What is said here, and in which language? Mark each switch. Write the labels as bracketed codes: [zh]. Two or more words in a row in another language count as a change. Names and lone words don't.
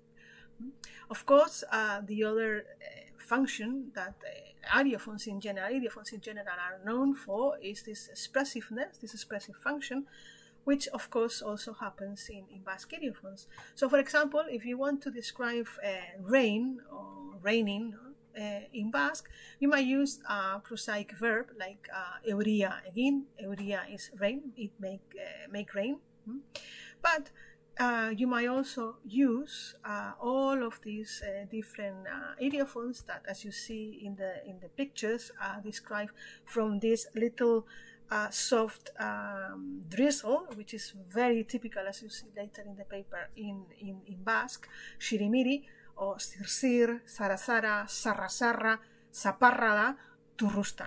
[en] Of course, the other function that ideophones in general are known for is this expressiveness, this expressive function, which of course also happens in Basque ideophones. So, for example, if you want to describe rain or raining in Basque, you might use a prosaic verb like [eu] euria egin. [en] Euria is rain, it make rain. But you might also use all of these different ideophones that, as you see in the pictures, described from this little soft drizzle, which is very typical, as you see later in the paper, in Basque, shirimiri, or [eu] sirsir, sarasara, sarrasarra, saparrala, turrustan.